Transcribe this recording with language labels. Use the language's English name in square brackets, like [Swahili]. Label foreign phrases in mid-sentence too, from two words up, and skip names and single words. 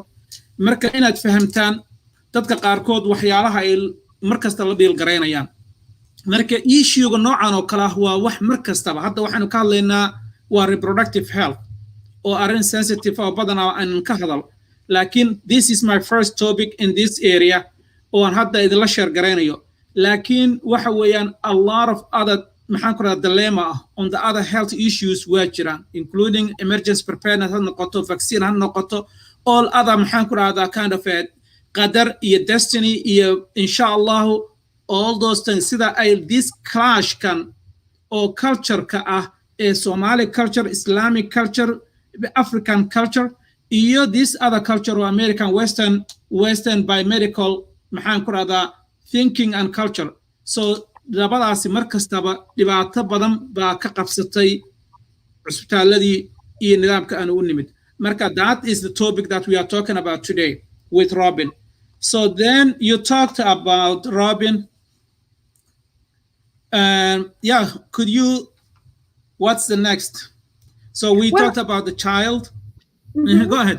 [Somali] Marka inaad fahamtaan dadka qaarkood waxyaalaha ay markasta la dhiil gareynayaan. Marka issue-ga noocan oo kala waa wax markastaba hadda waxaanu ka hadlaynaa waa [English] reproductive health [Somali] oo arrin sensitive oo badanaa aan ka hadal. [English] Laakiin this is my first topic in this area [Somali] oo aan hadda idinla share gareynayo. Laakiin waxa weeyaan [English] a lot of other dilemma on the other health issues [Somali] waa jiraan, [English] including emergency preparedness [Somali] ha noqoto, [English] vaccine [Somali] ha noqoto, [English] all other kind of [Somali] qadar iyo [English] destiny [Somali] iyo inshallah [English] all those things. [Somali] Sida ay [English] this clash [Somali] kan oo culture-ka [English] Somali culture, Islamic culture, African culture iyo this other culture or American Western biomedical thinking and culture. [Somali] So labadaasi markastaba dhibaato badan baa ka qabsatay cusbitaaladii iyo nidaamka aan u nimid. [English] Marka that is the topic that we are talking about today with Robin. So then you talked about Robin. Yeah, could you, what's the next? So we talked about the child. Go ahead.